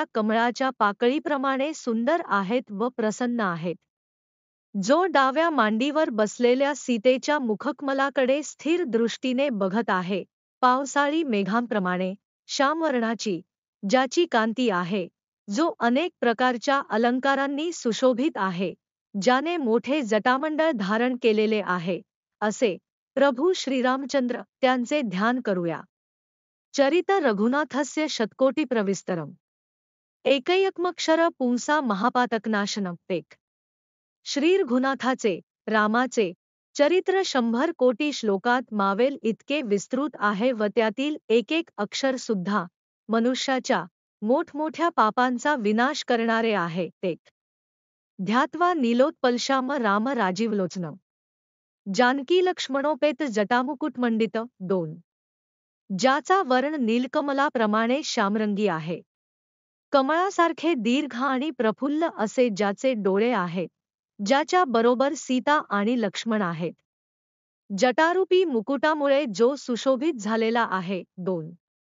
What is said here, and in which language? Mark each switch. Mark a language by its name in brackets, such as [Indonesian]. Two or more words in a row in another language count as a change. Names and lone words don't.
[Marathi] कमळाच्या पाकळीप्रमाणे सुंदर आहेत व प्रसन्न आहेत, जो डाव्या मांडीवर बसलेल्या सीतेच्या मुखकमलाकडे स्थिर दृष्टीने बघत आहे, पावसाळी मेघांप्रमाणे श्यामवर्णाची, ज्याची कांती आहे, जो अनेक प्रकारच्या अलंकारांनी सुशोभित आहे, ज्याने मोठे जटामंडळ धारण केलेले आहे, असे प्रभू श्रीरामचंद्र त्यांचे ध्यान करूया। [Sanskrit] चरित रघुनाथस्य शतकोटी प्रविस्तरम एकैकमक्षर पुंसा महापातकनाशनम पेक। [Marathi] श्री रघुनाथाचे रामाचे चरित्र 100 कोटी श्लोकात मावेल इतके विस्तृत आहे व त्यातील एक एक अक्षर सुद्धा मनुष्याच्या मोठमोठ्या पापांचा विनाश करणारे आहे। [Sanskrit] तेक ध्यात्वा नीलोत्पलश्याम राम राजीवलोचन जानकी लक्ष्मणोपेत जटामुकुटमंडित [Marathi] 2 ज्याचा वर्ण नीलकमलाप्रमाणे श्यामरंगी आहे, कमळासारखे दीर्घ आणि प्रफुल्ल असे ज्याचे डोळे आहेत, ज्याच्या बरोबर सीता आणि लक्ष्मण आहेत, जटारूपी मुकुटामुळे जो सुशोभित झालेला आहे। 2